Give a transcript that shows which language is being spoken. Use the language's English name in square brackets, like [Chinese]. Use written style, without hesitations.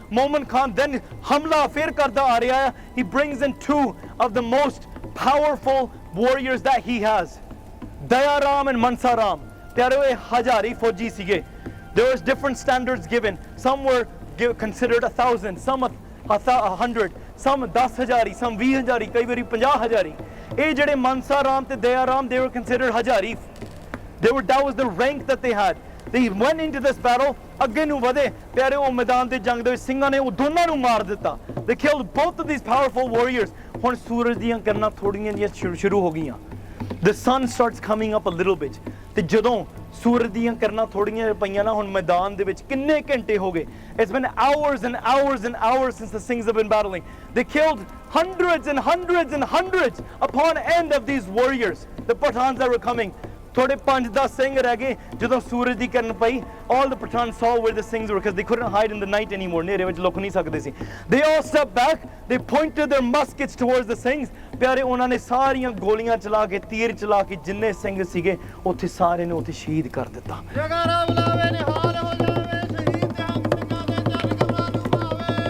[English] Momin Khan then [Punjabi] hamla fir karda aa raha hai. [English] He brings in 2 of the most powerful warriors that he has. Daya Ram and Mansa Ram. [Punjabi] Pyare Hajari Fauji sige. [English] There was different standards given. Some were considered 1,000, some 100, some 10,000, some 20,000, [Punjabi] ਕਈ ਵਾਰੀ 50,000. ਇਹ ਜਿਹੜੇ ਮਨਸਾ ਰਾਮ ਤੇ ਦਇਆ Ram, [English] they were considered [Punjabi] Hazari. [English] That was the rank that they had. They went into this battle. [Punjabi] ਅੱਗੇ ਨੂੰ ਵਧੇ ਪਿਆਰੇ, ਉਹ ਮੈਦਾਨ ਦੇ ਜੰਗ ਦੇ ਵਿੱਚ ਸਿੰਘਾਂ ਨੇ ਉਹ ਦੋਨਾਂ ਨੂੰ ਮਾਰ ਦਿੱਤਾ. [English] They killed both of these powerful warriors. [Punjabi] ਹੁਣ ਸੂਰਜ ਦੀਆਂ ਕਿਰਨਾਂ ਥੋੜੀਆਂ ਜਿਹੀਆਂ ਸ਼ੁਰੂ ਹੋ ਗਈਆਂ. [English] The sun starts coming up a little bit. [Punjabi] ਤੇ ਜਦੋਂ ਸੂਰਜ ਦੀਆਂ ਕਿਰਨਾਂ ਥੋੜੀਆਂ ਪਈਆਂ ਨਾ, ਹੁਣ ਮੈਦਾਨ ਦੇ ਵਿੱਚ ਕਿੰਨੇ ਘੰਟੇ ਹੋ ਗਏ. [English] It's been hours and hours and hours since the Singhs have been battling. They killed hundreds and hundreds and hundreds upon end of these warriors, the Pathans that were coming. [Punjabi] ਥੋੜੇ 5-10 ਸਿੰਘ ਰਹਿ ਗਏ. ਜਦੋਂ ਸੂਰਜ ਦੀ ਕਿਰਨ ਪਈ, [English] all the Pathans saw where the Singhs were, because they couldn't hide in the night anymore. [Punjabi] ਹਨੇਰੇ ਵਿੱਚ ਲੁਕ ਨਹੀਂ ਸਕਦੇ ਸੀ. [English] They all stepped back. They pointed their muskets towards the Singhs. [Punjabi] ਪਿਆਰੇ, ਉਹਨਾਂ ਨੇ ਸਾਰੀਆਂ ਗੋਲੀਆਂ ਚਲਾ ਕੇ, ਤੀਰ ਚਲਾ ਕੇ ਜਿੰਨੇ ਸਿੰਘ ਸੀਗੇ ਉੱਥੇ ਸਾਰੇ ਨੂੰ ਉੱਥੇ ਸ਼ਹੀਦ ਕਰ ਦਿੱਤਾ. ਜਗਾਰਾ ਬੁਲਾਵੇ ਨਿਹਾਲ ਹੋ ਜਾਵੇ, ਸ਼ਹੀਦ ਤੇ ਹਮ ਸਿੰਘਾਂ ਦੇ ਜਨ ਕਮਰਾਂ ਨੂੰ ਭਾਵੇ.